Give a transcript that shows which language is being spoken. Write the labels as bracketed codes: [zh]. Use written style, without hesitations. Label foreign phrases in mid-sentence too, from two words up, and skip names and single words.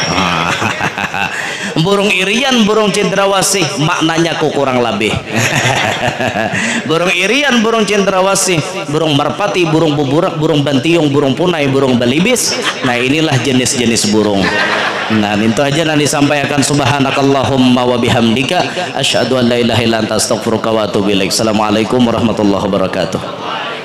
[bjn] Burung irian, burung cendrawasih, maknanya ku kurang lebih. Burung irian, burung cendrawasih, burung merpati, burung buburak, burung bantiung, burung punai, burung balibis. Nah inilah jenis-jenis burung. Nah itu aja yang disampaikan. [ar] سبحانك اللهم وبحمدك أشهد أن لا إله إلا أنت أستغفرك وأتوب إليك. السلام عليكم ورحمة الله وبركاته.